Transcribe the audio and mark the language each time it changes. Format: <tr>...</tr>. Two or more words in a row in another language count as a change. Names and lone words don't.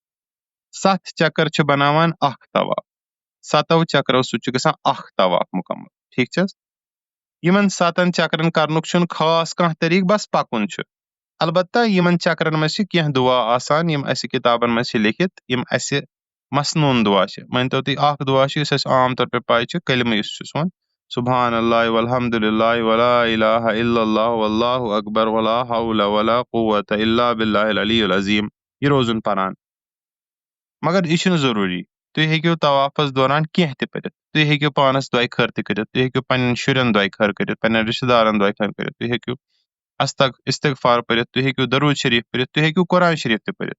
<ks>7 چکر چھِ بَناوان اکھ طواف 7 چکرو سۭتۍ چھُ گژھان اکھ طواف مُکمل ٹھیٖک چھِ حظ یِمن 7 چکرن کرنُک چھُنہٕ خاص کانٛہہ طریٖقہٕ بس پَکُن چھُ البتہ یمن چکرن منٛز چھِ کینٛہہ دعا آسان یِم اَسہِ کِتابن منٛز چھِ لیکھِتھ یِم اَسہِ مسنوٗن دعا چھِ. مٲنۍتو تُہۍ اکھ دعا چھُ یُس اَسہِ عام طور پے پاے چھِ کلمہٕ یُس چھُ سون</ks> <ar>سبحان اللہ والحمد للہ ولا الہ الا اللہ واللہ اکبر ولا حول ولا قوة الا باللہ العلی العظیم</ar> <ks>یہِ روزُن پران. مگر یہِ چھُنہٕ ضروٗری. تُہۍ ہیٚکِو طوافس دوران کینٛہہ تہِ پٔرِتھ. تُہۍ ہیٚکِو پانس دۄیہِ خٲر تہِ کٔرِتھ, تُہۍ ہیٚکِو پننٮ۪ن شُرٮ۪ن دۄیہِ خٲر کٔرِتھ, پننٮ۪ن رشتہٕ دارن دۄیہِ خٲر کٔرِتھ, تُہۍ ہیٚکِو استغفار پٔرِتھ, تُہۍ ہیٚکِو درود شریف پٔرِتھ, تُہۍ ہیٚکِو قرآن شریف تہِ پٔرِتھ.</ks>